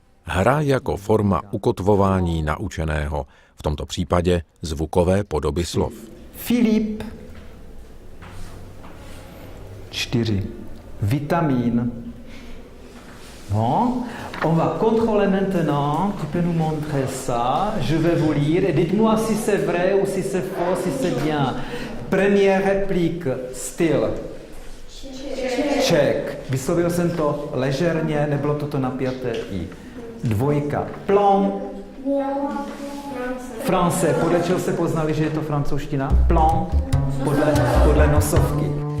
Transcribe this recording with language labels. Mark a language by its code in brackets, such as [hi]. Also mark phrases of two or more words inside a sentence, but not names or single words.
[cs] Hra jako forma ukotvování naučeného, v tomto případě zvukové podoby slov. Filip. 4. [fr] Vitamine. Bon, on va contrôler maintenant. Tu peux nous montrer ça. Je vais vous lire. Et dites-moi si c'est vrai ou si c'est faux, si c'est bien. Première réplique, styl. Ček. [cs] Vyslovil jsem to ležerně, nebylo to napjaté i. [fr] 2. Plan. France. [cs] Podle čeho se poznali, že je to francouzština? Plan. Podle nosovky.